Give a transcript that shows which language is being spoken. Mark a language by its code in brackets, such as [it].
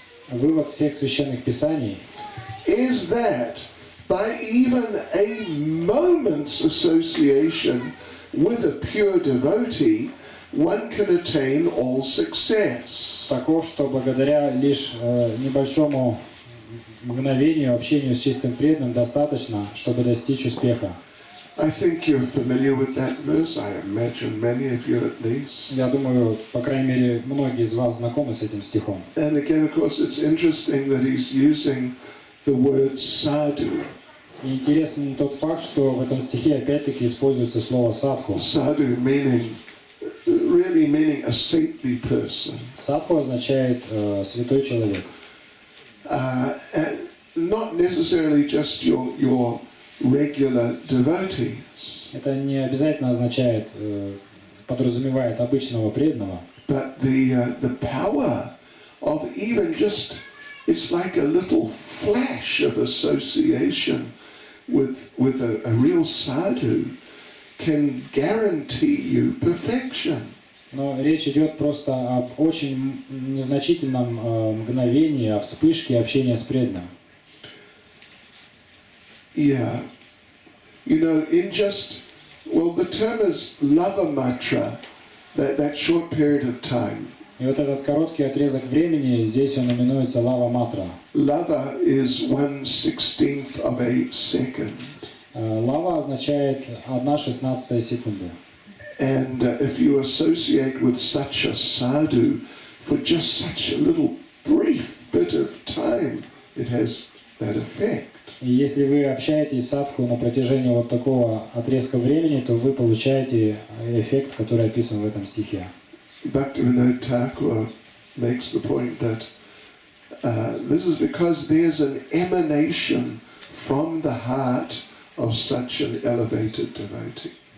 [ru] Вывод всех священных писаний [en] is that by even a moment's association with a pure devotee, one can attain all success. [ru] Таков, что благодаря лишь небольшому мгновению общению с чистым преданным достаточно, чтобы достичь успеха. [en] I think you're familiar with that verse. I imagine many of you at least. [ru] Я думаю, по крайней мере, многие из вас знакомы с этим стихом. [en] And again, of course, it's interesting that he's using the word sadhu. [ru] И интересен тот факт, что в этом стихе опять-таки используется слово садху. [en] Sadhu really meaning a saintly person. [ru] Садху означает святой человек. [en] Not necessarily just your regular devotees. [ru] Это не обязательно означает, подразумевает обычного преданного. [en] But the power of even just, it's like a little flash of association with a real sadhu can guarantee you perfection. [ru] Но речь идет просто об очень незначительном мгновении, о вспышке общения с преданным. [en] Yeah. You know, in just, Well, the term is lava matra, that short period of time. [ru] И вот этот короткий отрезок времени, здесь он именуется лава матра. [en] Lava is 1/16 of a second. [ru] Лава означает 1/16 секунды. [en] And if you associate with such a sadhu for just such a little brief bit of time, it has that effect. [ru] И если вы общаетесь с садху на протяжении вот такого отрезка времени, то вы получаете эффект, который описан в этом стихе. [en] Bhaktivinoda Thakur makes the point that this is because there's an emanation from the heart of such an elevated devotee.